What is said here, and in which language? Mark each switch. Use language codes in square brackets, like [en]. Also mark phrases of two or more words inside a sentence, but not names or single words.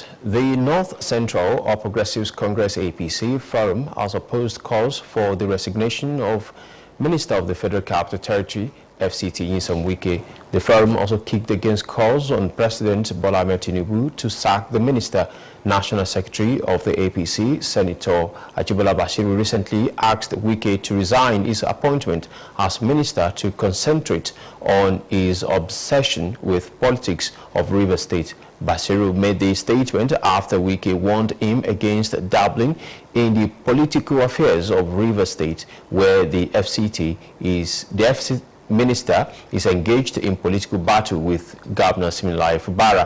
[en] The North Central or Progressives Congress APC Forum has opposed calls for the resignation of Minister of the Federal Capital Territory, FCT, Nyesom Wike. The forum also kicked against calls on President Bola Ahmed Tinubu to sack the minister. National Secretary of the APC, Senator Ajibola Bashiru, recently asked Wike to resign his appointment as minister to concentrate on his obsession with politics of Rivers State. Bashiru made the statement after Wike warned him against dabbling in the political affairs of Rivers State, where the FCT minister is engaged in political battle with Governor Siminalayi Fubara.